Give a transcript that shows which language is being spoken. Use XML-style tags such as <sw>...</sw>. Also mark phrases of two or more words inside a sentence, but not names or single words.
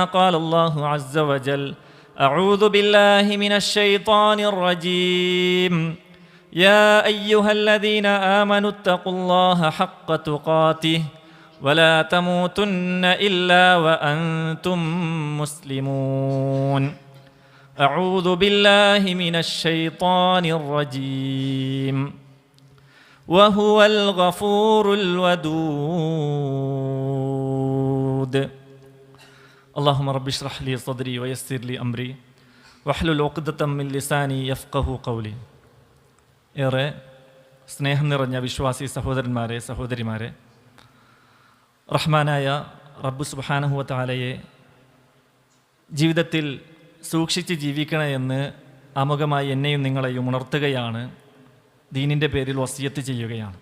<ar>قال الله عز وجل أعوذ بالله من الشيطان الرجيم يا أيها الذين آمنوا اتقوا الله حق تقاته ولا تموتن إلا وأنتم مسلمون أعوذ بالله من الشيطان الرجيم وهو الغفور الودود اللهم رب اشرح لي صدري ويسر لي أمري واحلل عقدة من لساني يفقهوا قولي</ar> <ml>ഏറെ സ്നേഹം നിറഞ്ഞ വിശ്വാസി സഹോദരന്മാരെ സഹോദരിമാരെ, റഹ്മാനായ റബ്ബ്</ml> <ar>سبحانه وتعالى</ar> <ml>ജീവിതത്തിൽ സൂക്ഷിച്ച് ജീവിക്കണമെന്ന് ആമുഖമായി എന്നെയും നിങ്ങളെയും ഉണർത്തുകയാണ്, ദീനിൻ്റെ പേരിൽ വസിയത്ത് ചെയ്യുകയാണ്.</ml>